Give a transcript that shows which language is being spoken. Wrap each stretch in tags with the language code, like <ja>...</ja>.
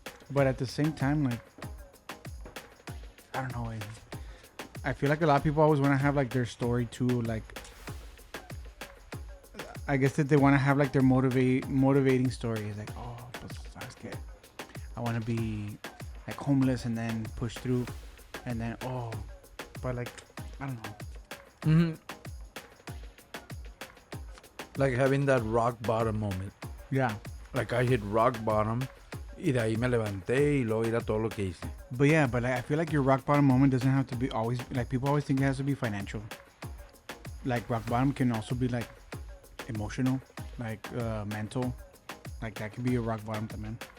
<en>But at the same time, like, I don't know, I feel like a lot of people always want to have like their story too, like I guess that they want to have like their motivating stories, like, oh,</en> <es>pues, sabes que,</es> <en>I want to be like homeless and then push through, and then but like, I don't know. Like having that rock bottom moment. Yeah. Like I hit rock bottom</en> <es>y de ahí me levanté y luego era todo lo que hice.</es> <en>But yeah, but like, I feel like your rock bottom moment doesn't have to be always, like people always think it has to be financial. Like rock bottom can also be like emotional, like mental. Like that could be your rock bottom</en> <es>también.</es>